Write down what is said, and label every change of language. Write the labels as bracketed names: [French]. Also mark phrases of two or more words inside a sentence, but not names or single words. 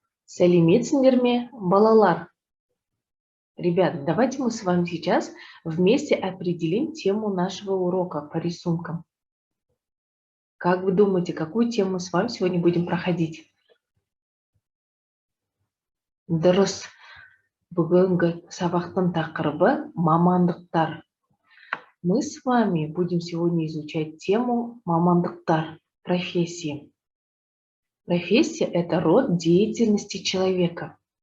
[Kazakh] Сәлеметсіңдер ме, балалар? [Russian] Ребят, давайте мы с вами сейчас вместе определим тему нашего урока по рисункам. Как вы думаете, какую тему мы с вами сегодня будем проходить? [Kazakh] Дұрыс. Бүгінгі сабақтың тақырыбы мамандықтар. [Russian] Мы с вами будем сегодня изучать тему мамандықтар, профессии. Профессия – это род деятельности человека.